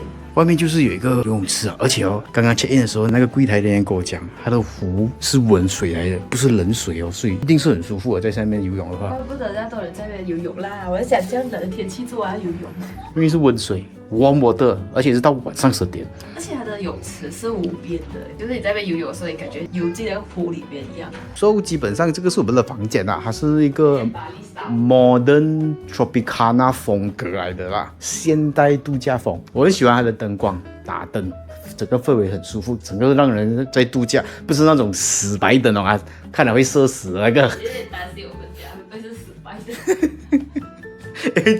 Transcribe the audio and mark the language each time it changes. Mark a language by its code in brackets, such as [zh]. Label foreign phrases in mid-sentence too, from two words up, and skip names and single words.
[zh] 外面就是有一個游泳池啊，而且哦，剛剛 [en] check in [zh] 的時候，那個櫃台人員跟我講，它的湖是溫水來的，不是冷水哦，所以一定是很舒服的，在上面游泳的话。怪不得那多人在那邊游泳啦！我在想，這樣冷的天氣做啊游泳，因為是溫水 ， [en] warm water， [zh] 而且是到晚上10點。而且它的泳池是无邊的，就是你在那邊游泳的時候，你感覺游進那個湖裡面一樣。所以基本上這個是我們的房間啦，它是一個 modern Tropicana 風格來的啦，現代度假風。我很喜歡它的燈光打燈，整個氛圍很舒服，整個讓人在度假，不是那種死白燈哦啊，看了會社死的那個。有點擔心我們家會不會是死白燈？